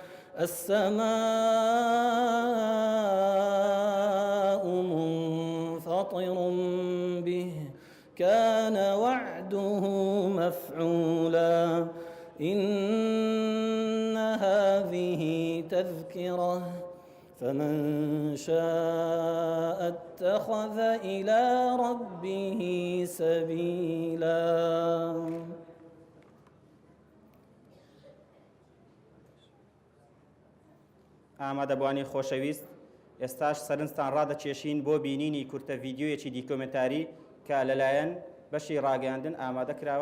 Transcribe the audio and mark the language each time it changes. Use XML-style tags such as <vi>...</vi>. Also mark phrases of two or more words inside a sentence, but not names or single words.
<ar>السماء منفطر به كان وعده مفعولا إن هذه تذكرة فمن شاء اتخذ إلى ربه سبيلا.</ar> <ckb>ئامادەبوانی خۆشەویست، ئێستاش سەرنجتان ڕادەکێشین بۆ بینینی کورتە ڤیدیۆیەکی دیکۆمنتاری کە لەلایەن بەشی ڕاگەیاندن ئامادە کراوە.</ckb>